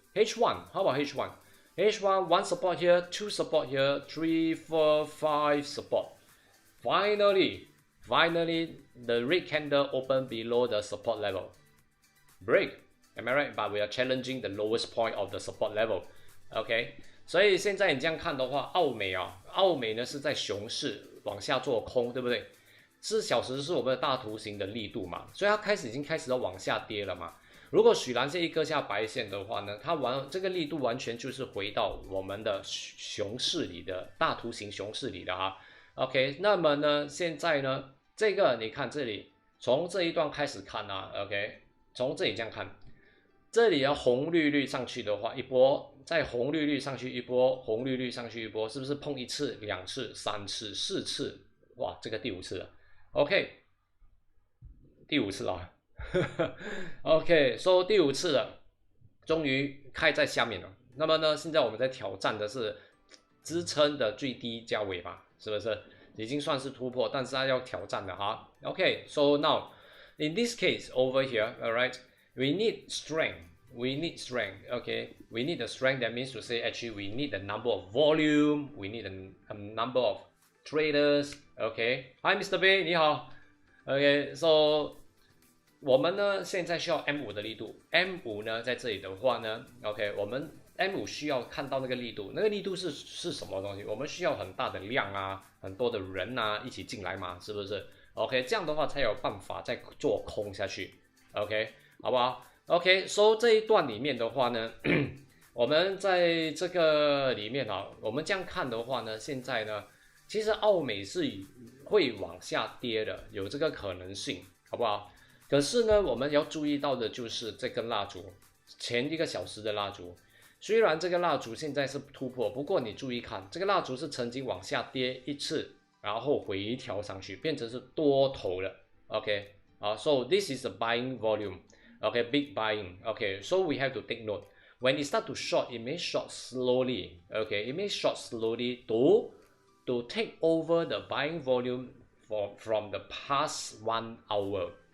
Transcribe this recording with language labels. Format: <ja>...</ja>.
<en>H1, how about H1? H1, one support here, two support here, 3, 4, 5 support. Finally, the red candle opened below the support level. Break. Am I right? But we are challenging the lowest point of the support level. Okay.</en> <zh>所以现在你这样看的话，澳美呢是在熊市往下做空，对不对？4小时是我们的大图形的力度嘛，所以它已经开始要往下跌了嘛。如果许蓝线一割下白线的话呢，这个力度完全就是回到我们的熊市里的大图形熊市里的哈。 OK， 那么呢，现在呢，这个你看这里，从这一段开始看啊 ，OK， 从这里这样看，这里要红绿绿上去的话，一波再红绿绿上去一波，红绿绿上去一波，是不是碰1次、2次、3次、4次？哇，这个第5次了。 OK， 第5次了。OK， so 第5次了，终于开在下面了。那么呢，现在我们在挑战的是支撑的最低价位吧，是不是？已经算是突破，但是它要挑战的哈。</zh> <en>OK， so now in this case over here, alright, we need strength. We need strength. Okay, we need the strength. That means to say actually we need the number of volume. We need a number of traders. Okay, hi Mr. Bay，</en> <zh>你好。 Okay, so 我们呢现在需要 M5 的力度。 M5 呢在这里的话呢 ，OK， 我们 M5 需要看到那个力度，那个力度是什么东西？我们需要很大的量啊，很多的人啊一起进来嘛，是不是 ？OK， 这样的话才有办法再做空下去。 OK， 好不好？OK， so 这一段里面的话呢，我们在这个里面啊，我们这样看的话呢，现在呢，其实澳美是会往下跌的，有这个可能性，好不好？可是呢，我们要注意到的就是这根蜡烛，前1个小时的蜡烛，虽然这个蜡烛现在是突破，不过你注意看，这个蜡烛是曾经往下跌1次，然后回调上去，变成是多头了。</zh> <en>OK， so this is a buying volume。Okay, big buying. Okay, so we have to take note. When it start to short, it may short slowly. Okay, it may short slowly to take over the buying volume from the past 1 hour.</en>